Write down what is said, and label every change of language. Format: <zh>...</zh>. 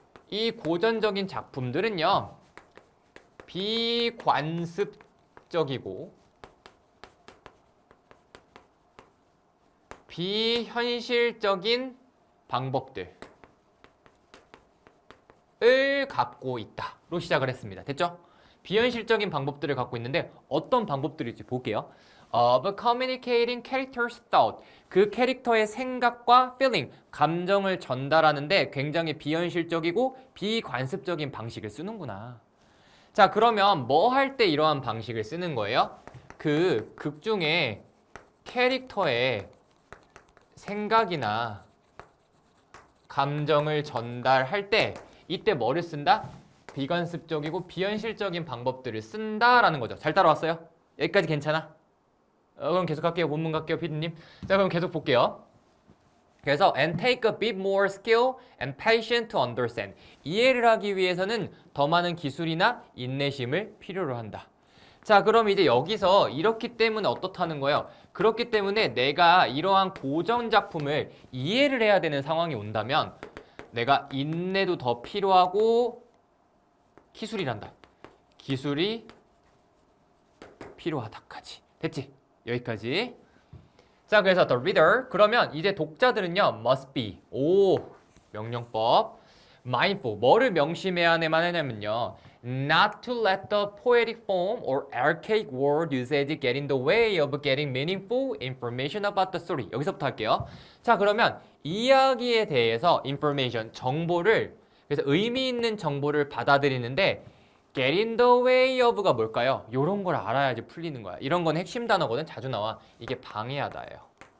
<ko>이 고전적인 작품들은요, 비관습적이고 비현실적인 방법들을 갖고 있다로 시작을 했습니다. 됐죠? 비현실적인 방법들을 갖고 있는데 어떤 방법들일지 볼게요.</ko> <en>Of communicating character's thought.</en> <ko>그 캐릭터의 생각과 feeling, 감정을 전달하는데 굉장히 비현실적이고 비관습적인 방식을 쓰는구나. 자, 그러면 뭐 할 때 이러한 방식을 쓰는 거예요? 그 극 중에 캐릭터의 생각이나 감정을 전달할 때 이때 뭐를 쓴다? 비관습적이고 비현실적인 방법들을 쓴다라는 거죠. 잘 따라왔어요? 여기까지 괜찮아? 그럼 계속 갈게요. 본문 갈게요, 피디님. 자, 그럼 계속 볼게요. 그래서</ko> <en>and take a bit more skill and patience to understand.</en> <ko>이해를 하기 위해서는 더 많은 기술이나 인내심을 필요로 한다. 자, 그럼 이제 여기서 이렇기 때문에 어떻다는 거예요? 그렇기 때문에 내가 이러한 고전 작품을 이해를 해야 되는 상황이 온다면 내가 인내도 더 필요하고 기술이란다. 기술이 필요하다까지. 됐지? 여기까지. 자, 그래서</ko> <en>the reader.</en> <ko>그러면 이제 독자들은요.</ko> <en>must be.</en> <ko>오, 명령법.</ko> <en>mindful.</en> <ko>뭐를 명심해야 하냐면요.</ko> <en>Not to let the poetic form or archaic word usage get in the way of getting meaningful information about the story.</en> <ko>여기서부터 할게요. 자, 그러면 이야기에 대해서 information, 정보를 그래서 의미 있는 정보를 받아들이는데</ko> <en>get in the way of</en> <ko>가 뭘까요? 이런 걸 알아야지 풀리는 거야. 이런 건 핵심 단어거든. 자주 나와. 이게 방해하다예요.</ko>